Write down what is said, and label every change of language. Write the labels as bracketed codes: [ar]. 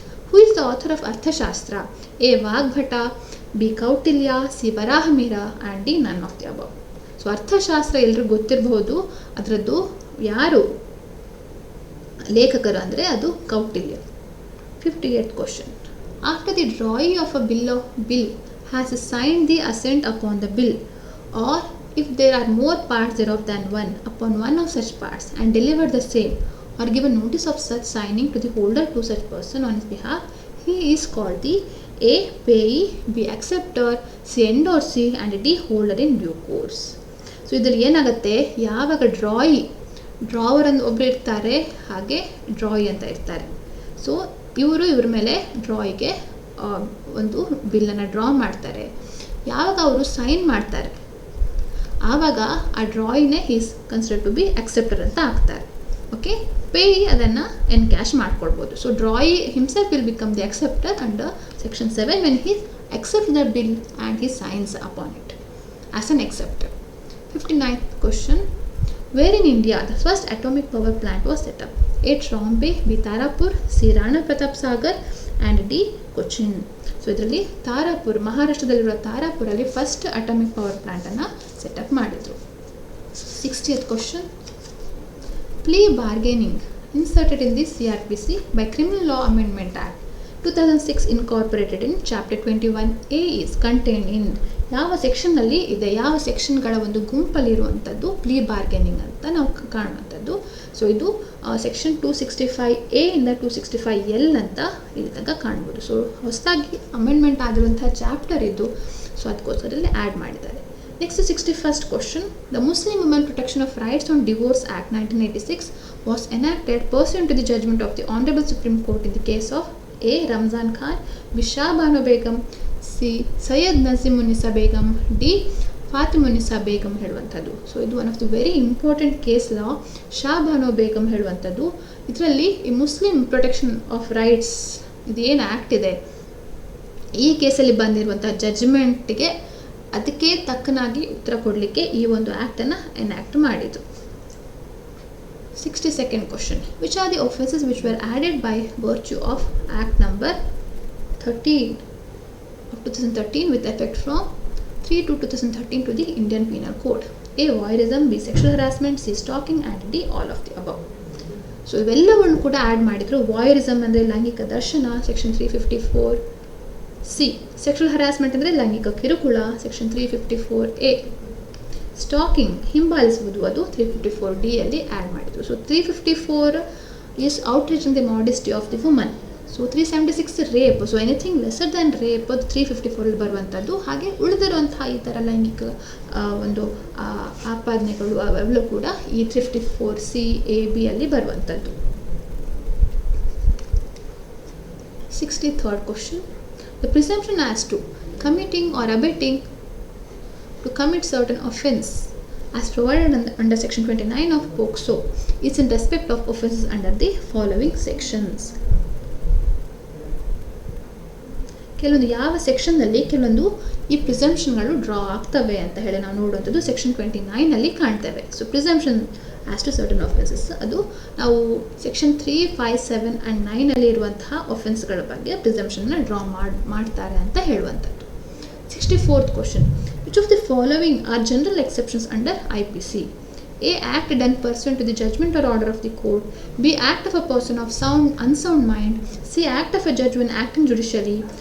[en] Who is the author of Arthashastra? A. Vagbhata, B. Kautilya, C. Varahamihira and D. None of the above. [kn] So ಅರ್ಥಶಾಸ್ತ್ರ ಎಲ್ರಿಗೂ ಗೊತ್ತಿರಬಹುದು, ಅದರದ್ದು ಯಾರು ಲೇಖಕರು ಅಂದರೆ ಅದು Kautilya. [en] 58th question. After the drawing of a bill has signed the assent upon the bill, or if there are more parts thereof than one, upon one of such parts, and delivered the same, or given notice of such signing to the holder to such person on his behalf, he is called the A. payee, B. acceptor, C. endorsee, and D. holder in due course. [kn] So ಇದರಲ್ಲಿ ಏನಾಗುತ್ತೆ, ಯಾವಾಗ drawer ಅಂತ ಒಬ್ಬರು ಇರ್ತಾರೆ, ಹಾಗೆ ಡ್ರಾಯಿ ಅಂತ ಇರ್ತಾರೆ. So ಇವ್ರ ಮೇಲೆ ಡ್ರಾಯಿಗೆ ಒಂದು ಬಿಲ್ಲನ್ನು ಡ್ರಾ ಮಾಡ್ತಾರೆ. ಯಾವಾಗ ಅವರು ಸೈನ್ ಮಾಡ್ತಾರೆ ಆವಾಗ ಆ ಡ್ರಾಯಿನೇ [en] is consider to be acceptor [kn] ಅಂತ ಆಗ್ತಾರೆ. ಓಕೆ, ಪೇಯಿ ಅದನ್ನು ಎನ್ಕ್ಯಾಶ್ ಮಾಡ್ಕೊಳ್ಬೋದು. [en] So drawee himself will become the acceptor under section 7 when he accepts the bill and he signs upon it as an acceptor. 59th question. Where in India the first atomic power plant was set up? A. Trombay, B. Tarapur, C. Rana Pratap Sagar and D. Cochin. [kn] So ಇದರಲ್ಲಿ Tarapur, ಮಹಾರಾಷ್ಟ್ರದಲ್ಲಿರುವ ತಾರಾಪುರಲ್ಲಿ first atomic power ಪ್ಲಾಂಟನ್ನು setup ಮಾಡಿದರು. [en] 60th question. Plea bargaining inserted in the CRPC by Criminal Law Amendment Act 2006 incorporated in Chapter 21A is contained in. [kn] ಯಾವ ಸೆಕ್ಷನ್ನಲ್ಲಿ ಇದೆ, ಯಾವ ಸೆಕ್ಷನ್ಗಳ ಒಂದು ಗುಂಪಲ್ಲಿರುವಂಥದ್ದು plea bargaining ಅಂತ ನಾವು ಕಾಣುವಂಥದ್ದು. So ಇದು section 265A ಇಂದ 265L ಅಂತ ಇಲ್ಲಿ ತನಕ ಕಾಣ್ಬೋದು. ಸೊ ಹೊಸದಾಗಿ ಅಮೆಂಡ್ಮೆಂಟ್ ಆಗಿರುವಂಥ ಚಾಪ್ಟರ್ ಇದು. ಸೊ ಅದಕ್ಕೋಸ್ಕರ ಇಲ್ಲಿ ಆ್ಯಡ್ ಮಾಡಿದ್ದಾರೆ. [en] Next 61st question. The Muslim Women Protection of Rights on Divorce Act 1986 was enacted pursuant to the judgment of the Honorable Supreme Court in the case of A. Ramzan Khan, B. Shah Banu Begum, C. Sayyid Nazimunnisa Begum, D. [kn] Fatimunnisa Begum ಹೇಳುವಂಥದ್ದು. So ಇದು [en] One of the very important case law. [kn] Shah Banu Begum ಹೇಳುವಂಥದ್ದು. ಇದರಲ್ಲಿ ಈ Muslim protection of rights ಇದು ಏನು act ಇದೆ, ಈ ಕೇಸಲ್ಲಿ ಬಂದಿರುವಂಥ ಜಡ್ಜ್ಮೆಂಟ್ಗೆ ಅದಕ್ಕೆ ತಕ್ಕನಾಗಿ ಉತ್ತರ ಕೊಡಲಿಕ್ಕೆ ಈ ಒಂದು ಆ್ಯಕ್ಟನ್ನು ಎನ್ಯಾಕ್ಟ್ ಮಾಡಿತು. [en] 62nd question. Which are the offences which were added by virtue of Act number 13 of 2013 with effect from 3 to 2013 to the Indian Penal Code? A. voyeurism, B. sexual harassment, C. stalking and D. all of the above. [kn] So ಇವೆಲ್ಲವನ್ನು ಕೂಡ add ಮಾಡಿದರು. ವಾಯರಿಸಮ್ ಅಂದರೆ ಲೈಂಗಿಕ ದರ್ಶನ, section 354. C. Sexual harassment ಅಂದರೆ ಲೈಂಗಿಕ ಕಿರುಕುಳ, section 354A. Stalking ಹಿಂಬಾಲಿಸುವುದು, ಅದು 354D ಅಲ್ಲಿ ಆ್ಯಡ್ ಮಾಡಿದರು. [en] So 354 is outrage in the modesty of the woman. So 376 rape. So anything lesser than rape [kn] ಅದು 354 ಬರುವಂಥದ್ದು. ಹಾಗೆ ಉಳಿದಿರುವಂತಹ ಈ ಥರ ಲೈಂಗಿಕ ಒಂದು ಆಪಾದನೆಗಳು ಅವೆಲ್ಲೂ ಕೂಡ ಈ 354C(a)(b) ಅಲ್ಲಿ ಬರುವಂಥದ್ದು. [en] 63rd question. The presumption as to committing or abetting to commit certain offence as provided under section 29 of POCSO is in respect of offences under the following sections. [kn] ಕೆಲವೊಂದು ಯಾವ ಸೆಕ್ಷನ್ನಲ್ಲಿ ಕೆಲವೊಂದು ಈ ಪ್ರಿಸಂಪ್ಷನ್ಗಳು ಡ್ರಾ ಆಗ್ತವೆ ಅಂತ ಹೇಳಿ ನಾವು ನೋಡುವಂಥದ್ದು ಸೆಕ್ಷನ್ 29 ಕಾಣ್ತೇವೆ. So [en] Presumption as to certain offences. [kn] ಅದು ನಾವು ಸೆಕ್ಷನ್ 3, 5, 7 ಆ್ಯಂಡ್ 9 ಇರುವಂತಹ ಒಫೆನ್ಸ್ಗಳ ಬಗ್ಗೆ ಪ್ರಿಸಂಪ್ಷನ್ನ ಡ್ರಾ ಮಾಡ್ತಾರೆ ಅಂತ ಹೇಳುವಂಥದ್ದು. [en] 64th question, which of the following are general exceptions under IPC? A. Act done pursuant to the judgment or order of the court. B. Act of a person of unsound mind. C. Act of a judge when acting judicially.